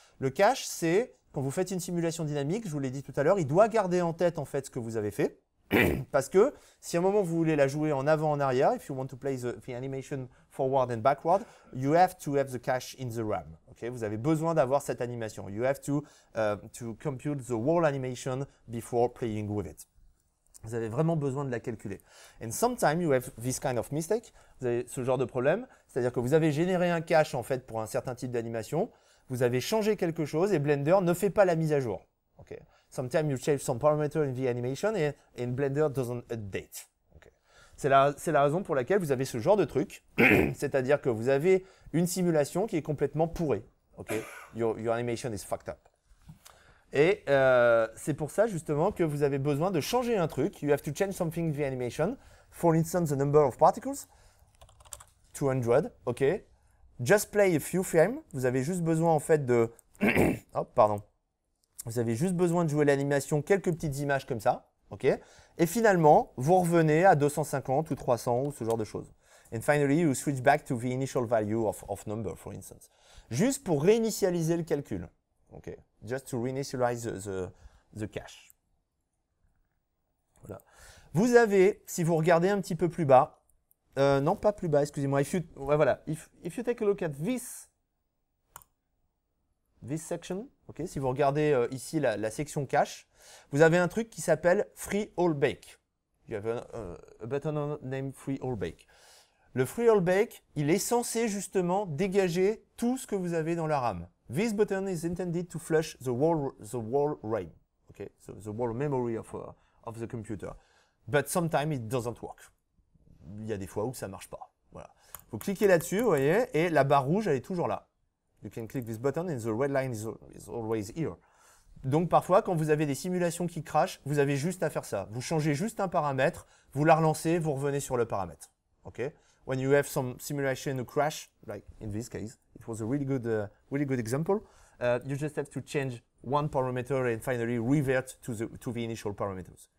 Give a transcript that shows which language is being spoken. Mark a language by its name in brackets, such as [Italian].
[French] Le cache, c'est quand vous faites une simulation dynamique, je vous l'ai dit tout à l'heure, il doit garder en tête en fait ce que vous avez fait. Parce que si à un moment vous voulez la jouer en avant, en arrière, [English] if you want to play the animation forward and backward, you have to have the cache in the RAM. Okay? [French] Vous avez besoin d'avoir cette animation. [English] You have to compute the whole animation before playing with it. [French] Vous avez vraiment besoin de la calculer. [English] And sometimes you have this kind of mistake. [French] Vous avez ce genre de problème, c'est-à-dire que vous avez généré un cache en fait pour un certain type d'animation. Vous avez changé quelque chose et Blender ne fait pas la mise à jour. Okay? [English] Sometimes you change some parameter in the animation and Blender doesn't update. Okay. [French] C'est la raison pour laquelle vous avez ce genre de truc. C'est-à-dire que vous avez une simulation qui est complètement pourrée. Okay. [English] Your animation is fucked up. [French] Et c'est pour ça justement que vous avez besoin de changer un truc. [English] You have to change something in the animation. For instance, the number of particles. 200. OK. Just play a few frames. [French] Vous avez juste besoin en fait de... oh, pardon. Vous avez juste besoin de jouer l'animation, quelques petites images comme ça, ok? Et finalement, vous revenez à 250 ou 300 ou ce genre de choses. [English] And finally, you switch back to the initial value of number, for instance. [French] Juste pour réinitialiser le calcul, ok? [English] Just to reinitialize the cache. [French] Voilà. Vous avez, si vous regardez un petit peu plus bas, non pas plus bas, excusez-moi, voilà, [English] if you take a look at this section, okay, [French] si vous regardez ici la section cache, vous avez un truc qui s'appelle Free All Bake. [English] You have a button named Free All Bake. [French] Le Free All Bake, il est censé justement dégager tout ce que vous avez dans la RAM. [English] This button is intended to flush the whole RAM, okay, so the whole memory of the computer. But sometimes it doesn't work. [French] Il y a des fois où ça marche pas. Voilà. Vous cliquez là-dessus, vous voyez, et la barre rouge, elle est toujours là. [English] You can click this button and the red line is always here. [French] Donc parfois, quand vous avez des simulations qui crashent, vous avez juste à faire ça. Vous changez juste un paramètre, vous la relancez, vous revenez sur le paramètre. Okay? [English] When you have some simulation who crash, like in this case, it was a really good example. You just have to change one parameter and finally revert to the initial parameters.